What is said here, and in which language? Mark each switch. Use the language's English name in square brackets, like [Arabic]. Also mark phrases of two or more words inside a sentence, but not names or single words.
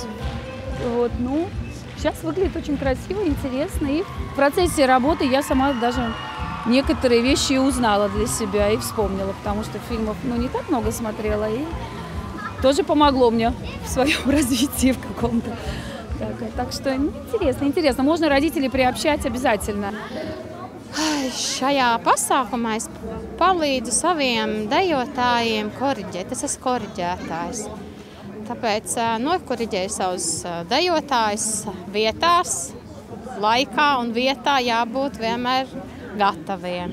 [Russian] Вот, ну, сейчас выглядит очень красиво, интересно, и в процессе работы я сама даже некоторые вещи узнала для себя и вспомнила, потому что фильмов, ну, не так много смотрела, и тоже помогло мне в своем развитии в каком-то. Так что интересно. Можно родителей приобщать обязательно. [Latvian] Šajā pasākumā es palīdzu saviem dejotājiem koriģēt. Es esmu koriģētājs. Tāpēc nokoriģēju savus dejotājus vietās, laikā un vietā jābūt vienmēr gataviem.